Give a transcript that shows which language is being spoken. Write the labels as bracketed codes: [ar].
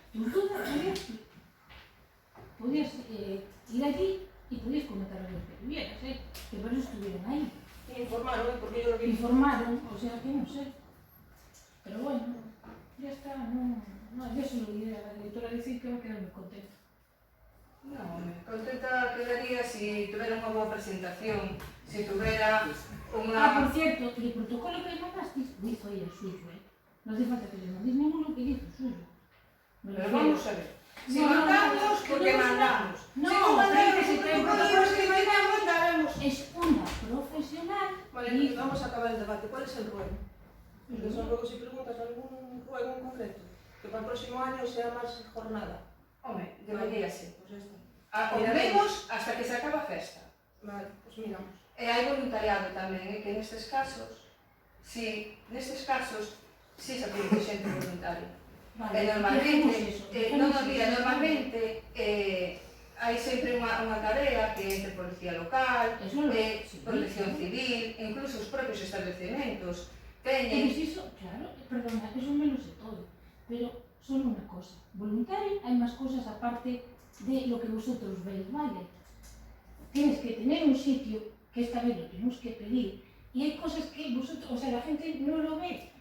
[es] Tus dudas podías ir allí y podías comentar lo que tuvieras, que por eso estuvieron ahí. Y informaron, porque yo lo vi. Informaron, o sea que no sé. Pero bueno, ya está, no, yo se lo diré a la directora de decir que va a quedar muy contenta. [gl] Non, contenta quedaría si tuvera unha boa presentación, si tuvera unha... [es] Por cierto, el protocolo que le mandaste lo hizo ella suyo, No hace falta que le mandéis ninguno que hizo suyo. Pero vamos a ver. Si mandamos, porque mandamos. No, si no mandamos, pero porque mandamos, que mandamos, mandamos. Es una profesional. Vale, vamos a acabar el debate. ¿Cuál es el ruego? Porque son luego si preguntas algún ruego en concreto, que para el próximo año sea más jornada. [gl] Home, debería ser. [es] Pues esto. [gl] Ao menos hasta que se acaba a festa. [es] Vale, pues miramos. [gl] E hai voluntariado tamén, que nestes casos, si se pide xente voluntaria. Vale, E normalmente hai sempre unha tarea que é entre policía local, protección civil, incluso os propios establecementos teñen... [es] Eso, claro, perdona, eso me lo sé todo, pero solo una cosa, voluntario hay más cosas aparte de lo que vosotros veis, ¿vale? Tienes que tener un sitio, que esta vez lo tenemos que pedir, y hay cosas que vosotros, o sea, la gente no lo ve.